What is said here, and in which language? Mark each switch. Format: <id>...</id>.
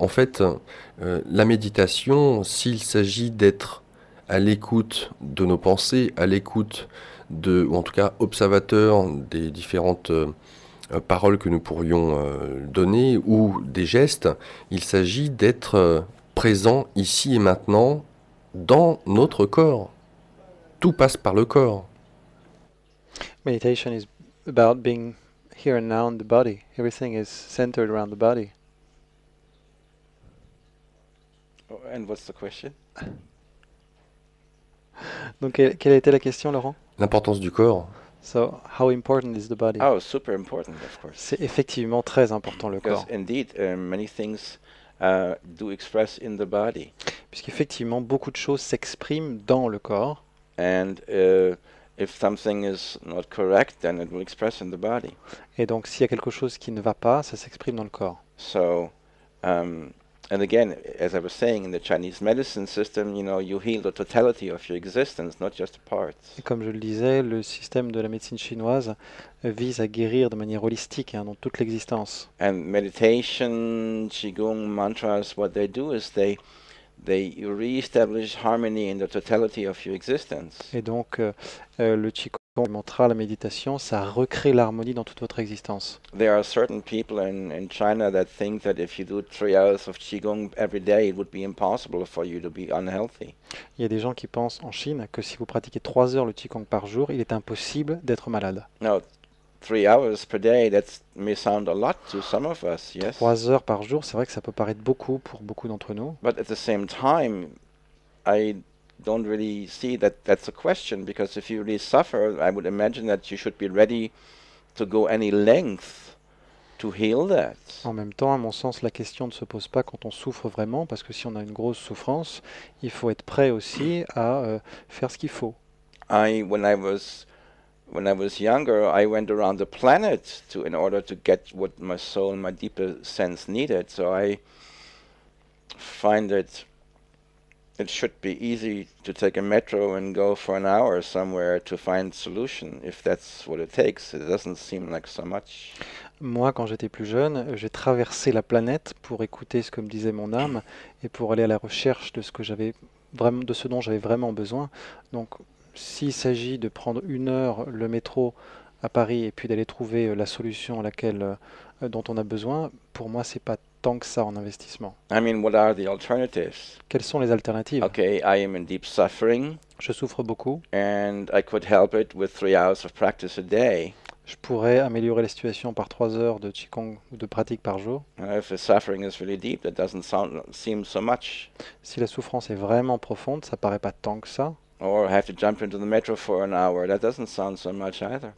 <fr>En fait, la méditation, s'il s'agit d'être à l'écoute de nos pensées, à l'écoute ou en tout cas observateur des différentes paroles que nous pourrions donner ou des gestes, il s'agit d'être présent ici et maintenant dans notre corps. Tout passe par le corps.</fr> <en>Meditation is about being here and now in the body. Everything is centered around the body. Oh, and what's the question?</en> <fr>Donc quelle a été la question, Laurent? L'importance du corps.</fr> <en>So, how important is the body? Oh, super important, of course.</en> <fr>C'est effectivement très important le corps.</fr> <en>Because indeed, many things do express in the body.</en> <fr>Puisqu'effectivement, beaucoup de choses s'expriment dans le corps.</fr> <en>And if something is not correct, then it will express in the body.</en> <fr>Et donc, s'il y a quelque chose qui ne va pas, ça s'exprime dans le corps.</fr> <en>So, and again, as I was saying, in the Chinese medicine system, you heal the totality of your existence, not just parts.</en> <fr>Et comme je le disais, le système de la médecine chinoise vise à guérir de manière holistique dans toute l'existence.</fr> <en>And meditation, Qigong, mantras, what they do is they re-establish harmony in the totality of your existence.</en> <fr>Et donc, le Qigong, le mantra, la méditation, ça recrée l'harmonie dans toute votre existence.</fr> <en>There are certain people in China that think that if you do 3 hours of Qigong every day, it would be impossible for you to be unhealthy.</en> <fr>Il y a des gens qui pensent en Chine que si vous pratiquez 3 heures le Qigong par jour, il est impossible d'être malade.</fr> <en>Now, 3 hours per day, that may sound a lot to some of us, yes?</en> <fr>3 heures par jour, c'est vrai que ça peut paraître beaucoup pour beaucoup d'entre nous.</fr> <en>But at the same time, I don't really see that that's a question, because if you really suffer, I would imagine that you should be ready to go any length to heal that.</en> <fr>En même temps, à mon sens, la question ne se pose pas quand on souffre vraiment, parce que si on a une grosse souffrance, il faut être prêt aussi à faire ce qu'il faut.</fr> <en>When I was when I was younger, I went around the planet in order to get what my soul and my deeper sense needed. So I find that it should be easy to take a metro and go for an hour somewhere to find solution, if that's what it takes. It doesn't seem like so much.</en> <fr>Moi, quand j'étais plus jeune, j'ai traversé la planète pour écouter ce que me disait mon âme et pour aller à la recherche de de ce dont j'avais vraiment besoin. Donc, s'il s'agit de prendre 1 heure le métro à Paris et puis d'aller trouver la solution dont on a besoin, pour moi, c'est pas tant que ça en investissement.</fr> <en>I mean, what are the alternatives?</en> <fr>Quelles sont les alternatives?</fr> <en>Okay, I am in deep suffering,</en> <fr>Je souffre beaucoup.</fr> <en>and I could help it with 3 hours of practice a day.</en> <fr>Je pourrais améliorer la situation par 3 heures de Qigong ou de pratique par jour.</fr> <en>If the suffering is really deep, that doesn't seem so much.</en> <fr>Si la souffrance est vraiment profonde, ça paraît pas tant que ça.</fr> <en>Or have to jump into the metro for an hour. That doesn't sound so much either.</en>